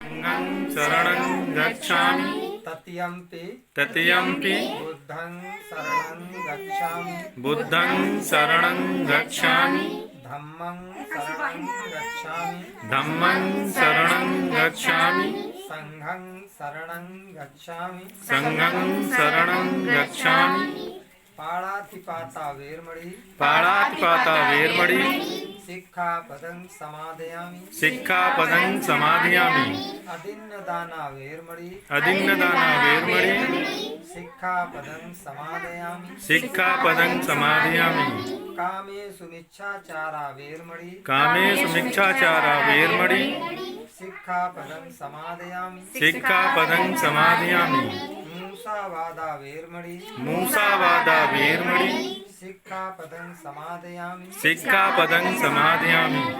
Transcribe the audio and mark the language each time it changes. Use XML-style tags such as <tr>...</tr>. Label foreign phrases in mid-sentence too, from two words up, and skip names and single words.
<pi>संघं शरणं गच्छामि तत्यंपि बुद्धं शरणं गच्छामि धम्मं शरणं गच्छामि संघं शरणं गच्छामि पाणातिपाता वेरमणि सिक्खापदं समादयामि अदिन्नदाना वेरमणि सिक्खापदं समादयामि कामेषु मिच्छाचारा वेरमणि सिक्खापदं समादयामि मूसावादा वेरमणि सिक्खापदं समादयामि</pi>